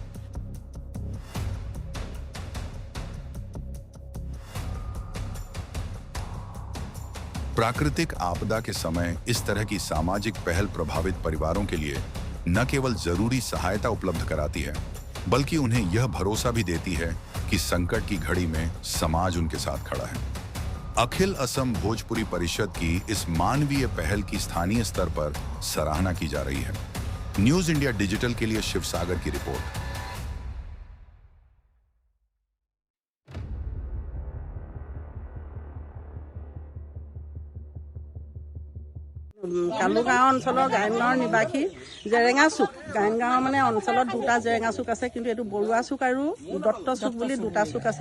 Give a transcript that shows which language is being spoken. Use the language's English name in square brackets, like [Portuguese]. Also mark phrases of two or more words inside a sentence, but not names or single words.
[Hindi] प्राकृतिक आपदा के समय इस तरह की सामाजिक पहल प्रभावित परिवारों के लिए न केवल जरूरी सहायता उपलब्ध कराती है, बल्कि उन्हें यह भरोसा भी देती है कि संकट की घड़ी में समाज उनके साथ खड़ा है। अखिल असम भोजपुरी परिषद की इस मानवीय पहल की स्थानीय स्तर पर सराहना की जा रही है। न्यूज इंडिया डिजिटल के लिए शिवसागर की रिपोर्ट। [Assamese] কালুগাঁও অঞ্চলৰ গায়নগাঁৱৰ নিবাসী জেৰেঙা চুক। গায়নগাঁৱৰ মানে অঞ্চলত দুটা জেৰেঙা চুক আছে, কিন্তু এইটো বৰুৱা চুক আৰু দত্ত চুক বুলি দুটা চুক আছে।